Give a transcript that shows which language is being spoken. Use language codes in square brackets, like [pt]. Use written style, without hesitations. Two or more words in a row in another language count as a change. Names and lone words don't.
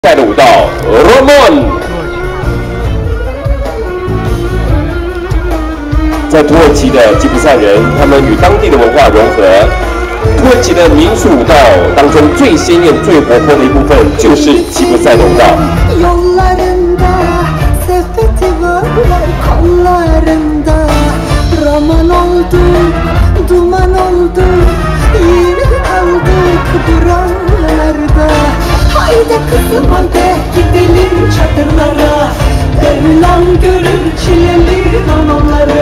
[zh] 赛的舞蹈 Roman， 在土耳其的吉普赛人，他们与当地的文化融合。土耳其的民俗舞蹈当中最鲜艳、最活泼的一部分就是吉普赛的舞蹈。 [tr] Roman oldu, duman oldu, yine kaldık buralarda. Haydi kızım haydi gidelim çadırlara, Devran görür çileli romanları.